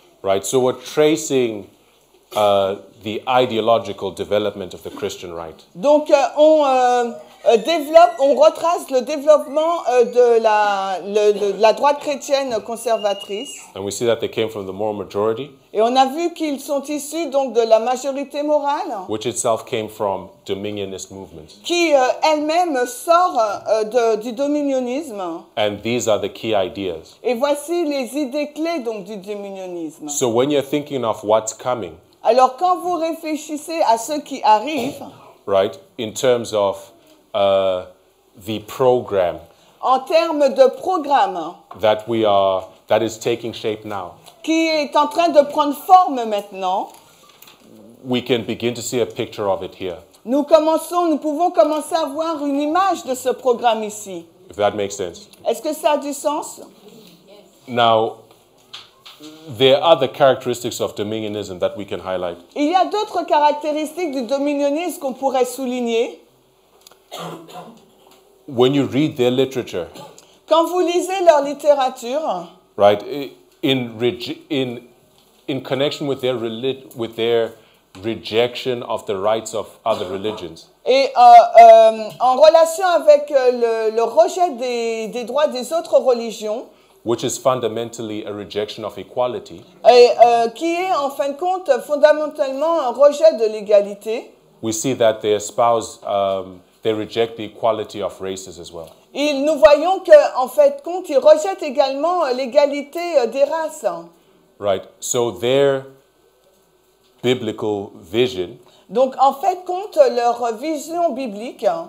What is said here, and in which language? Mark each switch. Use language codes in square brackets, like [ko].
[en] Right? So we're tracing the ideological development of the Christian right. [fr] Donc on retrace le développement de la droite chrétienne conservatrice. [en] And we see that they came from the moral majority, [fr] Et on a vu qu'ils sont issus donc de la majorité morale, [en] which itself came from dominionist movements. [fr] qui elle-même sort du dominionnisme. [en] And these are the key ideas. [fr] Et voici les idées clés donc du dominionnisme. [en] So when you're thinking of what's coming, [fr] Alors quand vous réfléchissez à ce qui arrive, [en] right, in terms of the program [fr] en termes de programme [en] that is taking shape now, [fr] qui est en train de prendre forme maintenant, [en] we can begin to see a picture of it here, [fr] nous pouvons commencer à voir une image de ce programme ici. [en] if that makes sense. [fr] Est-ce que ça a du sens? [en] Now, there are other characteristics of dominionism that we can highlight. [fr] Il y a d'autres caractéristiques du dominionnisme qu'on pourrait souligner. [en] When you read their literature, [fr] Quand vous lisez leur littérature, [en] right, in connection with their rejection of the rights of other religions, [fr] et en relation avec le rejet des droits des autres religions, [en] which is fundamentally a rejection of equality, [fr] et qui est en fin de compte fondamentalement un rejet de l'égalité, [en] we see that they espouse, they reject the equality of races as well. [fr] nous voyons qu'en fin de compte, ils rejettent également l'égalité des races. [en] Right. So their biblical vision [fr] Donc en fait de compte, leur vision biblique